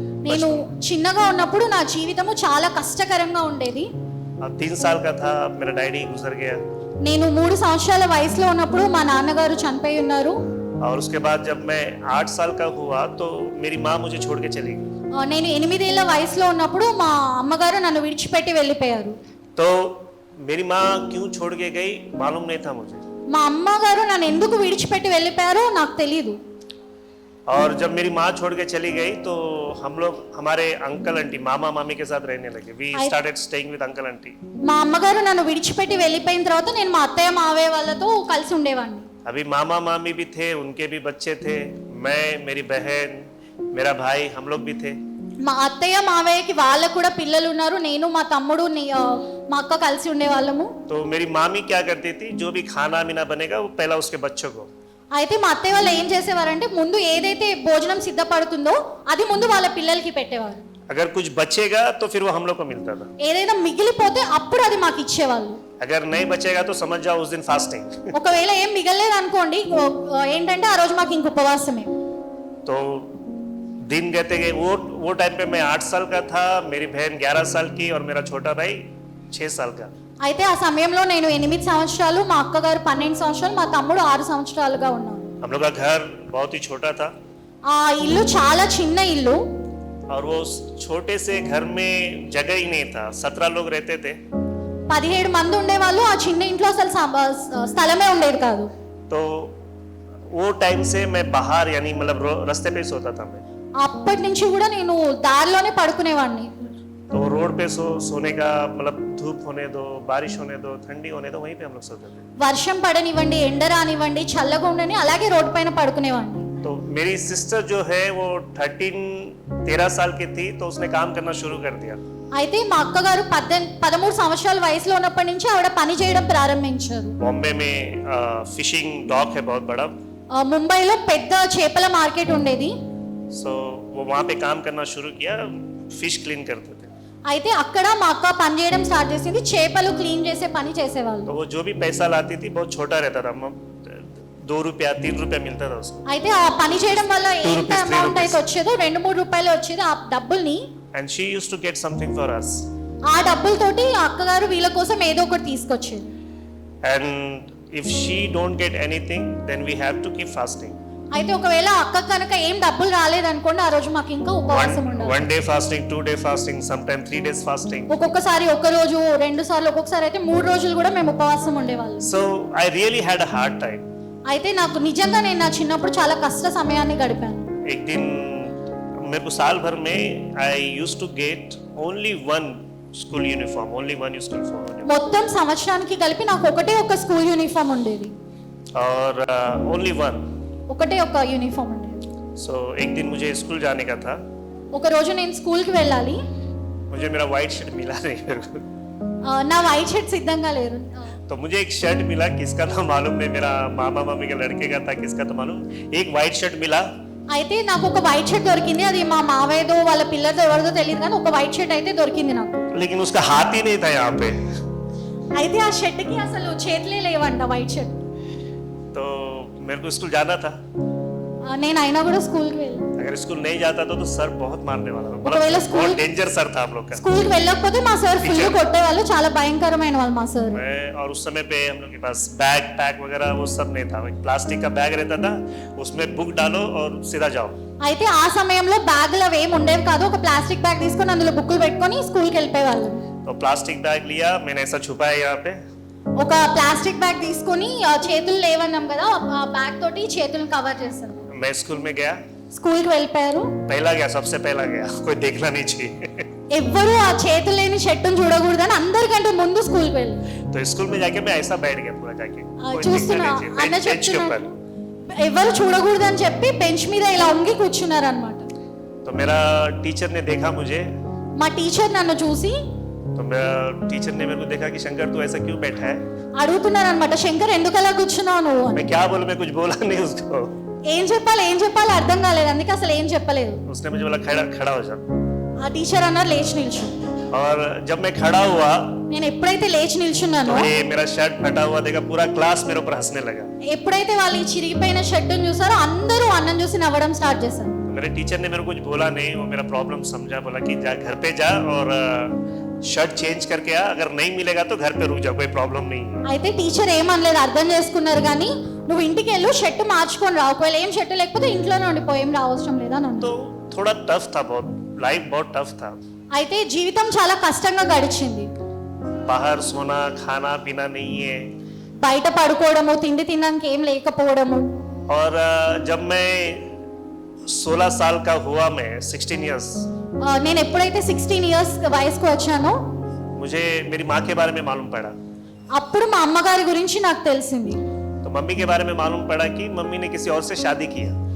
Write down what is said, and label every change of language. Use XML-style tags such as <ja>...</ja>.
<te>నేను చిన్నగా ఉన్నప్పుడు నా జీవితము చాలా కష్టకరంగా ఉండేది.</te> <hi>3 साल का था, मेरा डैडी गुजर गया.</hi> <te>నేను 3 సంవత్సరాల వయసులో ఉన్నప్పుడు మా నాన్నగారు చనిపోయి ఉన్నారు.</te> <hi>और उसके बाद जब मैं 8 साल का हुआ तो मेरी माँ मुझे छोड़ के चली गई.</hi> <te>నేను 8 ఏళ్ల వయసులో ఉన్నప్పుడు మా అమ్మగారు నన్ను విడిచిపెట్టి వెళ్ళిపోయారు.</te> <hi>तो मेरी माँ क्यों छोड़ के गई मालूम नहीं था मुझे.</hi> <te>మా అమ్మగారు నన్ను ఎందుకు విడిచిపెట్టి వెళ్ళిపోయారో నాకు తెలియదు.</te> <hi>और जब मेरी माँ छोड़ के चली गई तो हम लोग हमारे अंकल आंटी, मामा मामी के साथ रहने लगे.</hi> <en>We started staying with uncle aunty.</en> <te>మా అమ్మగారు నన్ను విడిచిపెట్టి వెళ్ళిపోయిన తర్వాత నేను మా అత్తయ్య మావయ్య వాళ్ళతో కలిసి ఉండేవాడిని.</te> <hi>अभी मामा मामी भी थे, उनके भी बच्चे थे, मैं, मेरी बहन, मेरा भाई, हम लोग भी थे.</hi> <te>మా అత్తయ్య మావయ్యకి వాళ్ళకు కూడా పిల్లలు ఉన్నారు. నేను, మా తమ్ముడు, మా అక్క కలిసి ఉండేవాళ్ళము.</te> <hi>तो मेरी मामी क्या करती थी, जो भी खाना मीना बनेगा वो पहला उसके बच्चों को.</hi> <te>అయితే మా అత్తయ్య వాళ్ళు ఏం చేసేవారంటే ముందు ఏదైతే భోజనం సిద్ధపడుతుందో అది ముందు వాళ్ళ పిల్లలకి పెట్టేవారు.</te> <hi>अगर कुछ बचेगा तो फिर वो हम लोग को मिलता था.</hi> <te>ఏదైనా మిగిలిపోతే అప్పుడు అది మాకు ఇచ్చేవాళ్ళు.</te> <hi>अगर नहीं बचेगा तो समझ जाओ उस दिन फास्टिंग।</hi> <te>ఒకవేళ ఏం మిగలలేదు అనుకోండి, ఏంటంటే ఆ రోజు మాకు ఇంక ఉపవాసమే.</te> <hi>तो दिन कहते गए, वो टाइम पे मैं 8 साल का था, मेरी बहन 11 साल की और मेरा छोटा भाई 6 साल का।</hi> <te>అయితే ఆ సమయంలో నేను 8 సంవత్సరాలు, మా అక్కగారు 12 సంవత్సరాలు, మా తమ్ముడు 6 సంవత్సరాలుగా ఉన్నాను.</te> <hi>हम लोग का घर बहुत ही छोटा था</hi> <te>ఆ ఇల్లు చాలా చిన్న ఇల్లు.</te> <hi>और वो छोटे से घर में जगह ही नहीं था, 17 लोग रहते थे।</hi> <te>17 మంది ఉండేవాళ్ళు. ఆ చిన్న ఇంట్లో అసలు స్థలమే ఉండేది కాదు.</te> <hi>तो वो टाइम से मैं बाहर यानी मतलब रास्ते पे सोता था मैं।</hi> <te>అప్పటి నుంచి కూడా నేను దారిలోనే పడుకునేవాడిని.</te> <hi>तो रोड पे सोने का मतलब धूप होने दो, बारिश होने दो, ठंडी होने दो, वहीं पे हम लोग सोते थे।</hi> <te>వర్షం పడనివ్వండి, ఎండ రానివ్వండి, చల్లగా ఉండని అలాగే రోడ్ పైన పడుకునేవాడిని.</te> <hi>तो मेरी सिस्टर जो है वो 13 साल की थी, तो उसने काम करना शुरू कर दिया।</hi> <te>అయితే మా అక్కగారు 13 సంవత్సరాల వయసులో ఉన్నప్పటి నుంచి ఆవిడ పని చేయడం ప్రారంభించారు.</te> <hi>बॉम्बे में फिशिंग डॉक है बहुत बड़ा,</hi> <te>ముంబైలో పెద్ద చేపల మార్కెట్ ఉండేది.</te> <hi>सो वो वहाँ पे काम करना शुरू किया, फिश क्लीन करते थे।</hi> <te>అయితే అక్కడ మా అక్క పని చేయడం స్టార్ట్ చేసింది. చేపలు క్లీన్ చేసే పని చేసేవాళ్ళు.</te> <hi>तो वो जो भी पैसा लाती थी बहुत छोटा रहता था, 2 रुपया 3 रुपया मिलता था उसको।</hi> <te>అయితే ఆ పని చేయడం వల్ల</te> <en>2</en> <te>ఎంత</te> <en>rupees, 3</en> <te>అమౌంట్ అయితే</te> <en>rupees.</en> <te>వచ్చేదో 2-3 రూపాయలు వచ్చేది. ఆ డబ్బుల్ని,</te> <en>And she used to get something for us.</en> <te>ఆ డబ్బులతోటి ఆ అక్కగారు వీళ్ళ కోసం ఏదో ఒకటి తీసుకొచ్చేది.</te> <en>And if she don't get anything, then we have to keep fasting.</en> <te>అయితే ఒకవేళ అక్క కనుక ఏం డబ్బులు రాలేదనుకోండి, ఆ రోజు మాకు ఇంకా ఉపవాసం ఉండాలి.</te> <en>1 day fasting, 2 day fasting, sometimes 3 days fasting.</en> <te>ఒక్కొక్కసారి ఒక రోజు, 2 సార్లు, ఒక్కొక్కసారి అయితే 3 రోజులు కూడా మేము ఉపవాసం ఉండేవాళ్ళం.</te> <en>So I really had a hard time.</en> <te>అయితే నాకు నిజంగా నేను నా చిన్నప్పుడు చాలా కష్ట సమయాన్ని గడిపాను.</te> <hi>एक दिन मेरे को साल भर में</hi> <en>I used to get only one school uniform, only one school uniform.</en> <te>మొత్తం సంవత్సరానికి కలిపి నాకు ఒకటే ఒక స్కూల్ యూనిఫామ్ ఉండేది.</te> <hi>और</hi> <en>only one.</en> <te>ఒకటే ఒక యూనిఫామ్ ఉండేది.</te> <hi>So एक दिन मुझे स्कूल जाने का था,</hi> <te>ఒక రోజు నేను స్కూల్కి వెళ్ళాలి.</te> <hi>मुझे मेरा वाइट शर्ट मिला नहीं मेरे को।</hi> <te>నా వైట్ షర్ట్ సిద్ధంగా లేరు.</te> <hi>तो मुझे एक शर्ट मिला, किसका था मालूम नहीं, मेरा मामा मामी के लड़के का था, किसका था मालूम। एक वाइट शर्ट मिला,</hi> <te>అయితే నాకు ఒక వైట్ షర్ట్ దొరికింది. అది మా మావయ్యదో వాళ్ళ పిల్లలతో ఎవరిదో తెలియదు, కానీ ఒక వైట్ షర్ట్ అయితే దొరికింది నాకు.</te> <hi>लेकिन उसका हाथ ही नहीं था यहाँ पे।</hi> <te>అయితే ఆ షర్ట్కి అసలు చేతులే లేవంట, వైట్ షర్ట్.</te> <hi>तो मेरे को स्कूल जाना था,</hi> <te>నేను అయినా కూడా స్కూల్కి వెళ్ళాను.</te> <hi>अगर स्कूल नहीं जाता तो सर बहुत मारने वाला था,</hi> <te>ఒకవేళ</te> <hi>मतलब स्कूल- बहुत डेंजर सर था हम लोग का।</hi> <te>స్కూల్కి వెళ్ళకపోతే మా సార్ ఫుల్ టీచర్. కొట్టేవాళ్ళు, చాలా భయంకరమైన వాళ్ళు మా సార్.</te> <hi>मैं और उस समय पे हम लोग के पास बैग पैक वगैरह वो सब नहीं था, एक प्लास्टिक का बैग रहता था, उसमें बुक डालो और सीधा जाओ।</hi> <te>అయితే ఆ సమయంలో బ్యాగులు అవి ఏమి ఉండేవి కాదు. ఒక ప్లాస్టిక్ బ్యాగ్ తీసుకొని అందులో బుక్కులు పెట్టుకొని స్కూల్కి వెళ్ళిపోయేవాళ్ళు.</te> <hi>तो प्लास्टिक बैग लिया मैंने, ऐसा छुपाया यहाँ पे,</hi> <te>ఒక ప్లాస్టిక్ బ్యాగ్ తీసుకొని చేతులు లేవన్నాం కదా, ఆ బ్యాగ్ తోటి చేతులను కవర్ చేస్తాను.</te> <hi>मैं स्कूल में गया,</hi> <te>స్కూల్కి వెళ్ళిపోయారు.</te> <hi>पहला गया, सबसे पहला गया, कोई देखना नहीं चाहिए।</hi> <te>ఎవ్వరూ ఆ చేతులు లేని షర్టును చూడకూడదని అందరికంటే ముందు స్కూల్కి వెళ్ళి</te> <hi>तो स्कूल में जाके मैं ऐसा बैठ गया पूरा जाके, कोई</hi> <te>చూస్తున్నా</te> <hi>देखना नहीं चाहिए,</hi> <te>అన్న</te> <hi>बेंच के ऊपर।</hi> <te>చెప్తున్నా, ఎవరు చూడకూడదని చెప్పి బెంచ్ మీద ఇలా ఉంగి కూర్చున్నారు అనమాట.</te> <hi>तो मेरा टीचर ने देखा मुझे,</hi> <te>మా టీచర్ నన్ను చూసి</te> <hi>तो मेरा टीचर ने मेरे को देखा कि शंकर तू ऐसा क्यों बैठा है।</hi> <te>అడుగుతున్నారు అనమాట, శంకర్ ఎందుకు అలా కూర్చున్నావు నువ్వు అని.</te> <hi>मैं क्या बोलूं, मैं कुछ बोला नहीं उसको।</hi> <te>ఏం చెప్పాలి అర్థం కాలేదు, అందుకే అసలు ఏం చెప్పలేదు.</te> <hi>उसने मुझे बोला खड़ा हो जा।</hi> <te>ఆ టీచర్ అన్నారు లేచి నిల్చు.</te> <hi>और जब मैं खड़ा हुआ</hi> <te>నేను ఎప్పుడైతే లేచి నిల్చున్నానో,</te> <hi>तो ये मेरा शर्ट फटा हुआ देखा, पूरा क्लास मेरे ऊपर हंसने लगा।</hi> <te>ఎప్పుడైతే వాళ్ళు ఈ చిరిగిపోయిన షర్టును చూసారో అందరూ అన్నం చూసి నవ్వడం స్టార్ట్ చేశారు.</te> <hi>तो मेरे टीचर ने मेरे को कुछ बोला नहीं, वो मेरा प्रॉब्लम समझा, बोला कि जा घर पे जा और शर्ट चेंज करके आ, अगर नहीं मिलेगा तो घर पे रुक जा, कोई प्रॉब्लम नहीं है।</hi> <te>అయితే టీచర్ ఏమనలేదు, అర్థం చేసుకున్నారు. కానీ నువ్వు ఇంటికి వెళ్ళు, షర్ట్ మార్చుకొని రా, ఒకవేళ ఏం షర్ట్ లేకపోతే ఇంట్లోనే ఉండిపో, ఏం రావసరం లేదా అని అన్నారు.</te> <hi>तो थोड़ा टफ था, बहुत लाइफ बहुत टफ था।</hi> <te>అయితే జీవితం చాలా కష్టంగా గడిచింది.</te> <hi>बाहर सोना खाना पीना नहीं है।</hi> <te>బయట పడుకోవడము, తిండి తినడానికి ఏం లేకపోవడము.</te> <hi>और जब मैं 16 साल का हुआ, मैं 16 इयर्स,</hi> <te>నేను ఎప్పుడైతే 16 ఇయర్స్ వయసుకు వచ్చానో</te> <hi>मुझे मेरी माँ के बारे में मालूम पड़ा।</hi> <te>అప్పుడు మా అమ్మగారి గురించి నాకు తెలిసింది.</te> <hi>तो मम्मी के बारे में मालूम पड़ा कि मम्मी ने किसी और से शादी किया।</hi>